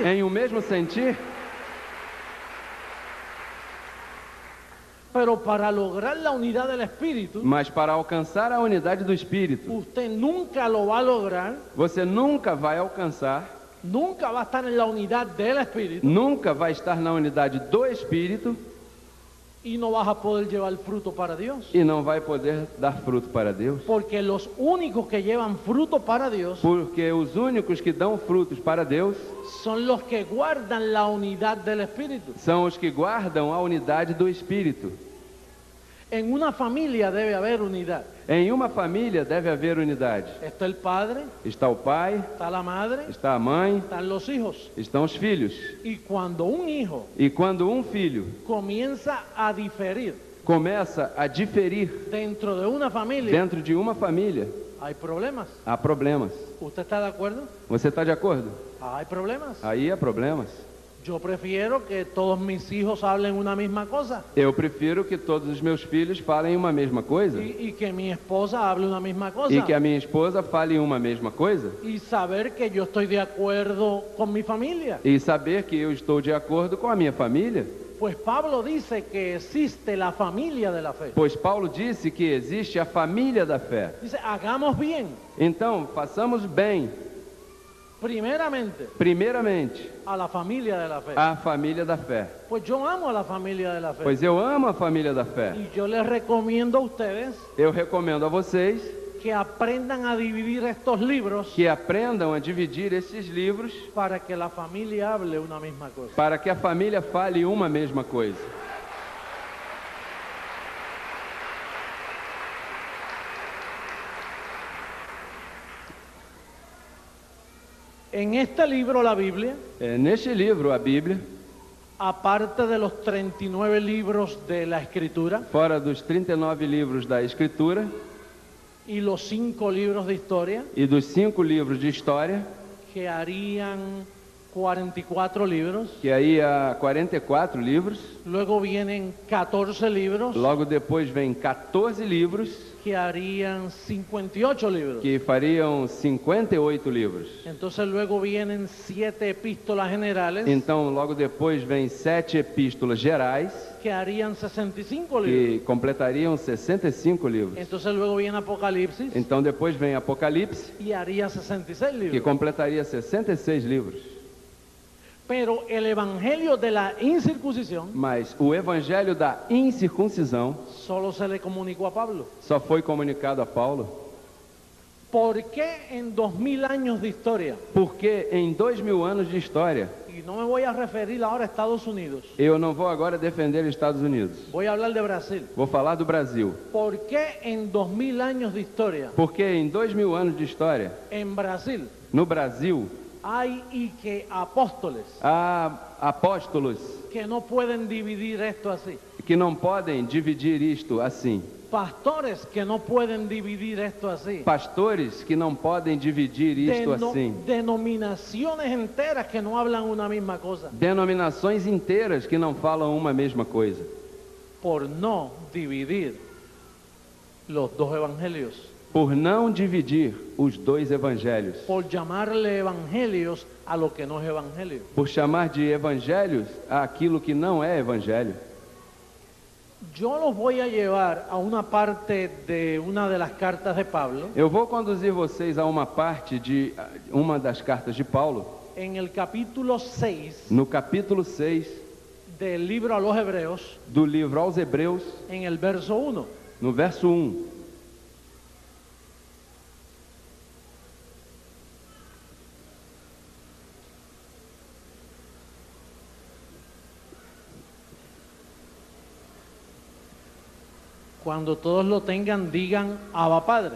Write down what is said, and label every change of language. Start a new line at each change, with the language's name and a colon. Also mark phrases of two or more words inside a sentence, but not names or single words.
Portuguese: em um mesmo sentir.
Spanish: Pero para lograr la unidad del Espíritu,
Portuguese: Mas para alcançar a unidade do Espírito,
Spanish: usted nunca lo va a lograr,
Portuguese: você nunca vai alcançar,
Spanish: nunca va a estar en la unidad del Espíritu
Portuguese: nunca vai estar na unidade do Espírito
Spanish: y no vas a poder llevar fruto para Dios.
Portuguese: e não vai poder dar fruto para Deus.
Spanish: Porque los únicos que llevan fruto para Dios
Portuguese: Porque os únicos que dão frutos para Deus
Spanish: son los que guardan la unidad del Espíritu.
Portuguese: são os que guardam a unidade do Espírito.
Spanish: En una familia debe haber unidad.
Portuguese: Em uma família deve haver unidade.
Spanish: Está el padre,
Portuguese: Está o pai,
Spanish: está la madre,
Portuguese: está a mãe,
Spanish: están los hijos.
Portuguese: estão os filhos.
Spanish: Y cuando un hijo
Portuguese: E quando um filho
Spanish: comienza a diferir
Portuguese: começa a diferir
Spanish: dentro de una familia,
Portuguese: dentro de uma família,
Spanish: hay problemas.
Portuguese: há problemas.
Spanish: ¿Usted está de acuerdo?
Portuguese: Você está de acordo?
Spanish: Hay problemas.
Portuguese: Aí há problemas.
Spanish: Yo prefiero que todos mis hijos hablen una misma cosa
Portuguese: Eu prefiro que todos os meus filhos falem uma mesma coisa
Spanish: y que mi esposa hable una misma cosa
Portuguese: e que a minha esposa fale uma mesma coisa
Spanish: y saber que yo estoy de acuerdo con mi familia.
Portuguese: e saber que eu estou de acordo com a minha família.
Spanish: Pues Pablo dice que existe la familia de la fe.
Portuguese: Pois Paulo disse que existe a família da fé.
Spanish: Dice, hagamos bien,
Portuguese: Então, façamos bem, primeiramente,
Spanish: a la familia de la fe.
Portuguese: a família da fé.
Spanish: Pues yo amo a la familia de la fe.
Portuguese: Pois eu amo a família da fé.
Spanish: Y yo les recomiendo a ustedes
Portuguese: Eu recomendo a vocês
Spanish: que aprendan a dividir estos libros
Portuguese: que aprendam a dividir esses livros
Spanish: para que la familia hable una misma cosa.
Portuguese: para que a família fale uma mesma coisa.
Spanish: En este libro, la Biblia,
Portuguese: Neste livro, a Bíblia,
Spanish: aparte de los 39 libros de la Escritura
Portuguese: fora dos 39 livros da Escritura
Spanish: y los 5 libros de historia,
Portuguese: e dos 5 livros de história,
Spanish: que harían 44 libros,
Portuguese: que aí há 44 livros,
Spanish: luego vienen 14 libros,
Portuguese: logo depois vem 14 livros,
Spanish: que harían 58 libros.
Portuguese: que fariam 58 livros.
Spanish: Entonces luego vienen 7 epístolas generales,
Portuguese: Então, logo depois vem 7 epístolas gerais,
Spanish: que harían 65 libros.
Portuguese: que completariam 65 livros.
Spanish: Entonces luego viene Apocalipsis
Portuguese: Então, depois vem Apocalipse,
Spanish: y haría 66 que libros.
Portuguese: completaria 66 livros.
Spanish: Pero el evangelio de la incircuncisión
Portuguese: Mas o evangelho da incircuncisão
Spanish: solo se le comunicó a Pablo.
Portuguese: só foi comunicado a Paulo,
Spanish: ¿Por qué en 2000 años de historia?
Portuguese: porque em 2000 anos de história,
Spanish: Y no me voy a referir ahora a Estados Unidos,
Portuguese: eu não vou agora defender os Estados Unidos,
Spanish: voy a hablar de Brasil.
Portuguese: vou falar do Brasil.
Spanish: ¿Por qué en 2000 años de historia
Portuguese: Porque em 2000 anos de história,
Spanish: en Brasil
Portuguese: no Brasil,
Spanish: hay y que apóstoles
Portuguese: há apóstolos
Spanish: que no pueden dividir esto así?
Portuguese: que não podem dividir isto assim,
Spanish: Pastores que no pueden dividir esto así.
Portuguese: pastores que não podem dividir isto assim,
Spanish: Denominaciones enteras que no hablan una misma cosa.
Portuguese: denominações inteiras que não falam uma mesma coisa,
Spanish: Por no dividir los dos evangelios.
Portuguese: por não dividir os dois evangelhos,
Spanish: Por llamarle evangelios a lo que no es evangelio.
Portuguese: por chamar de evangelhos aquilo que não é evangelho.
Spanish: Yo los voy a llevar a una parte de una de las cartas de Pablo,
Portuguese: Eu vou conduzir vocês a uma parte de uma das cartas de Paulo,
Spanish: en el capítulo 6
Portuguese: no capítulo 6
Spanish: del libro a los Hebreos,
Portuguese: do livro aos Hebreus,
Spanish: en el verso 1.
Portuguese: no verso 1.
Spanish: Cuando todos lo tengan, digan Abba Padre.